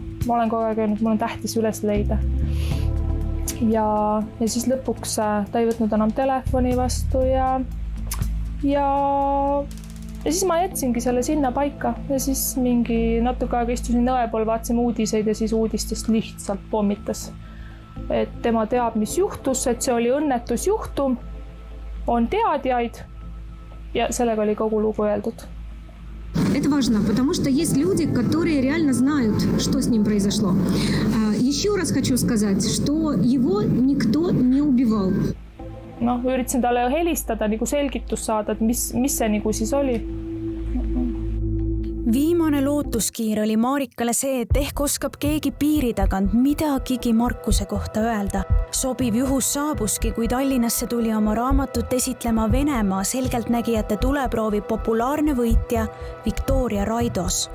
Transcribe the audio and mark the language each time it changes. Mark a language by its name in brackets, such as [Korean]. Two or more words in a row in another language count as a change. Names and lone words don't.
[Estonian] Ma olen kogu aeg öelnud, mul on tähtis üles leida. Ja siis lõpuks ta ei võtnud enam telefoni vastu ja siis ma jätsingi selle sinna paika ja siis mingi natuke aega istusin nõe pool, vaatasime uudiseid ja siis uudistest lihtsalt pommitas. Et tema teab, mis juhtus, et see oli õnnetusjuhtum, on teadjaid ja sellega oli kogu lugu öeldud. [Russian] Это важно, потому что есть люди, которые реально знают, что с ним произошло. Еще раз хочу сказать, что его никто не убивал. [Estonian] Üritasin talle helistada, nagu selgitus saada, et mis see nagu siis oli. Viimane lootuskiir oli Marikale see, et ehk oskab keegi piiri tagant midagigi Markuse kohta öelda. Sobiv juhus saabuski, kui Tallinnasse tuli oma raamatut esitlema Venemaa selgeltnägijate tuleproovi populaarne võitja Viktoria Raidos.